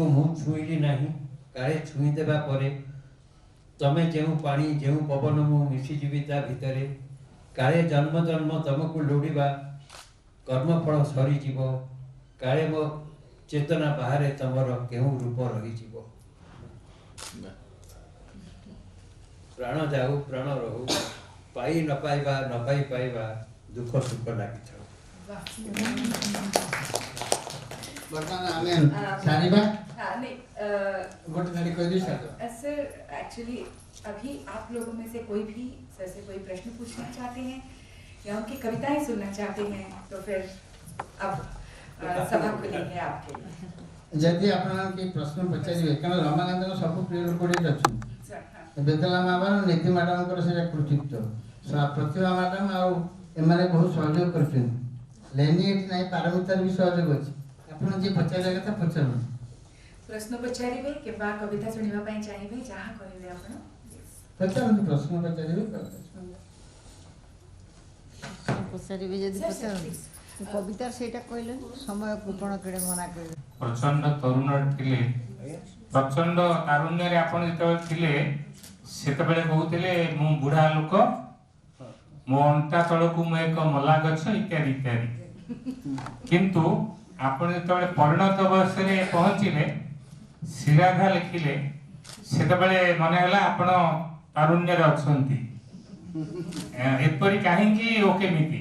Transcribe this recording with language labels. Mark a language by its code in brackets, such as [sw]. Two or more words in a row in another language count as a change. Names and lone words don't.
[or] ମୁଁ ଛୁଇଁଲି ନାହିଁ କାଳେ ଛୁଇଁ ଦେବା ପରେ ତମେ ଯେଉଁ ପାଣି ଯେଉଁ ପବନ ମୁଁ ମିଶିଯିବି ତା ଭିତରେ କାଳେ ଜନ୍ମ ଜନ୍ମ ତମକୁ ଲୋଡ଼ିବା କର୍ମଫଳ ସରିଯିବ କାଳେ ମୋ ଚେତନା ବାହାରେ ତମର କେଉଁ ରୂପ ରହିଯିବ ପ୍ରାଣ ଯାଉ ପ୍ରାଣ ରହୁ ପାଇ ନ ପାଇବା ନ ପାଇ ପାଇବା ଦୁଃଖ ସୁଖ ଲାଗିଥାଉ ବର୍ତ୍ତମାନ ଆମେ ସାରିବା [hi] हाँ नहीं [or] ଗୋଟେ ଧାଡ଼ି କହିଦେଇ ସାରିବା। [hi] सर एक्चुअली अभी आप लोगों में से कोई भी सर से कोई प्रश्न पूछना चाहते हैं या उनकी कविताएं सुनना चाहते हैं तो फिर अब सभा खुली है आपके लिए [or] ଯଦି ଆପଣ କି ପ୍ରଶ୍ନ ପଚାରିବେ କାରଣ ରମାକାନ୍ତଙ୍କ ସବୁ ପ୍ରିୟ ଲୋକ ଏଠି ଅଛନ୍ତି [hi] सर हाँ [or] ବେଦଲା ମ୍ୟାଡ଼ାମ ନିଧି ମ୍ୟାଡ଼ାମଙ୍କର ସେଇଟା କୃତିତ୍ୱ ପ୍ରତିଭା ମ୍ୟାଡ଼ାମ ଆଉ ଏମାନେ ବହୁତ ସହଯୋଗ କରିଛନ୍ତି ଲେନି ଏଠି ନାହିଁ ପାରମିତାର ବି ସହଯୋଗ ଅଛି ଆପଣ ଯିଏ ପଚାରିବା କଥା ପଚାରନ୍ତୁ ପ୍ରଶ୍ନ ପଚାରିବେ କିମ୍ବା କବିତା ଶୁଣିବା ପାଇଁ ଚାହିଁବେ ଯାହା କରିବେ ଆପଣ ପଚାରନ୍ତୁ ପ୍ରଶ୍ନ ପଚାରିବେ ପଚାରିବେ ଯଦି ପଚାରନ୍ତୁ କବିତାର ସେଇଟା କହିଲେ ସମୟ କୃପଣ କେଡ଼େ ମନା କରିବେ ପ୍ରଚଣ୍ଡ ତରୁଣ ଥିଲେ ପ୍ରଚଣ୍ଡ ତାରୁଣ୍ୟରେ ଆପଣ ଯେତେବେଳେ ଥିଲେ ସେତେବେଳେ କହୁଥିଲେ ମୁଁ ବୁଢ଼ା ଲୋକ ମୋ ଅଣ୍ଟା ତଳକୁ ମୁଁ ଏକ ମଲା ଗଛ ଇତ୍ୟାଦି ଇତ୍ୟାଦି କିନ୍ତୁ ଆପଣ ଯେତେବେଳେ ପରିଣତ ବୟସରେ ପହଞ୍ଚିଲେ ଶିରାଧା ଲେଖିଲେ ସେତେବେଳେ ମନେ ହେଲା ଆପଣ ତାରୁଣ୍ୟରେ ଅଛନ୍ତି ଏପରି କାହିଁକି ଓ କେମିତି